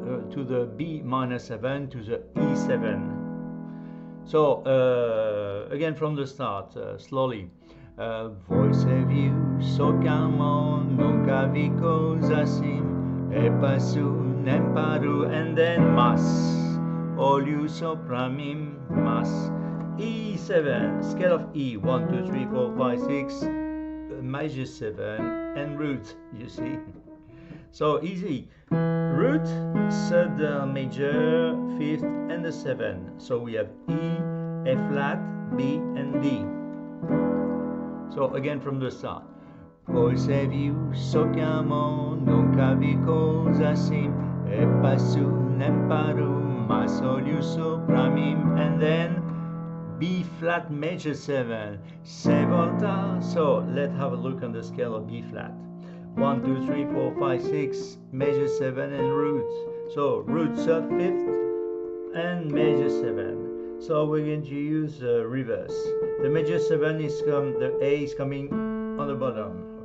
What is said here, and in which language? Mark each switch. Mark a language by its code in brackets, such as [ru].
[en] To the B minor 7 to the E7. So again from the start, slowly. [pt] Você viu só que amor nunca vi coisa assim, e passou nem parou, [en] and then [pt] mas olhou só pra mim, mas [en] E7, scale of E, 1, 2, 3, 4, 5, 6, major 7, and root, you see. So easy. Root, 3rd major, 5th, and the 7. So we have E, F flat, B, and D. So again from the start. [pt] Você viu só que amor nunca vi coisa assim, e passou nem parou, mas olhou só pra mim, [en] and then B flat major 7, [pt] se volta. [en] So let's have a look on the scale of B flat. 1, 2, 3, 4, 5, 6, major 7, and root. So root 5th and major 7. So we're going to use reverse. The major 7 is the A is coming on the bottom.